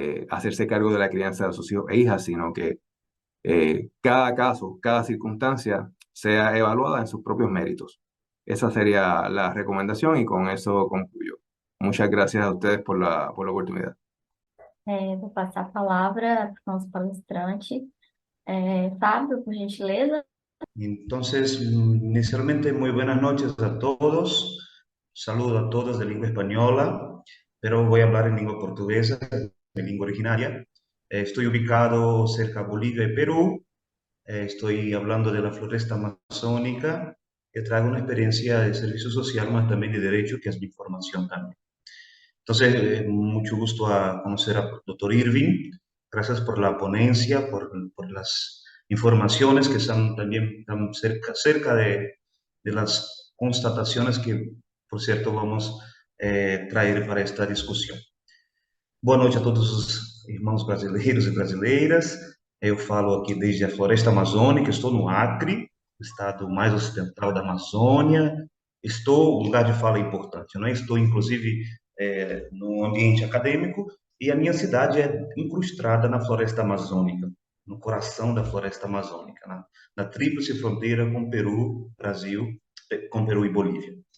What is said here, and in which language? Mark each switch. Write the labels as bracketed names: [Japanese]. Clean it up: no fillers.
[Spanish] hacerse cargo de la crianza de sus hijos e hijas, sino que cada caso, cada circunstancia sea evaluada en sus propios méritos. Esa sería la recomendación y con eso concluyo. Muchas gracias a ustedes por la oportunidad. [Portuguese] Vou passar a palavra para o nosso palestrante. Fábio, por gentileza. [Spanish] Entonces, inicialmente, muy buenas noches a todos. Saludo a todos de lengua española, pero voy a hablar en lengua portuguesa, mi lengua originaria. Estoy ubicado cerca de Bolivia y Perú. Estoy hablando de la floresta amazónica. Que traigo una experiencia de servicio social, más también de derecho, que es mi formación también. Entonces, mucho gusto a conocer al doctor Irving. Gracias por la ponencia, por las informaciones que están también tan cerca de las constataciones que, por cierto, vamos a traer para esta discussão. [Portuguese] Boa noite a todos os irmãos brasileiros e brasileiras. Eu falo aqui desde a Floresta Amazônica, estou no Acre, o estado mais ocidental da Amazônia. O lugar de fala é importante, não é? Estou, inclusive, no ambiente acadêmico, e a minha cidade é incrustada na floresta amazônica, no coração da floresta amazônica, na tríplice fronteira com Peru, Brasil, com Peru e Bolívia.